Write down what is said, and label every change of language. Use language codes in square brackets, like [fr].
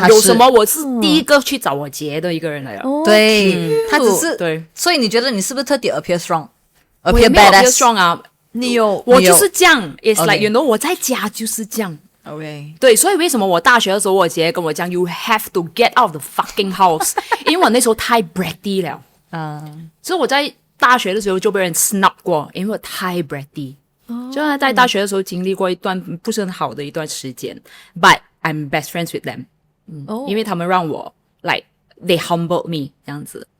[zh] 有什么我是第一个去找我姐的一个人来了。对，他只是对，所以你觉得你是不是特地 [en] appear strong？appear badass strong 啊？ [zh] 你有，我就是这样。 [en] It's like you know， [zh] 我在家就是这样。 [en] OK， [zh] 对，所以为什么我大学的时候，我姐跟我讲 ， [en] You have to get out of the fucking house， [zh] 因为我那时候太 bratty 了。所以我在大学的时候就被人 snub 过，因为我太 bratty。就在大学的时候经历过一段不是很好的一段时间 ， [en] But I'm best friends with them， [zh] 因为他们让我 [en] like they humbled me [zh] 这样子，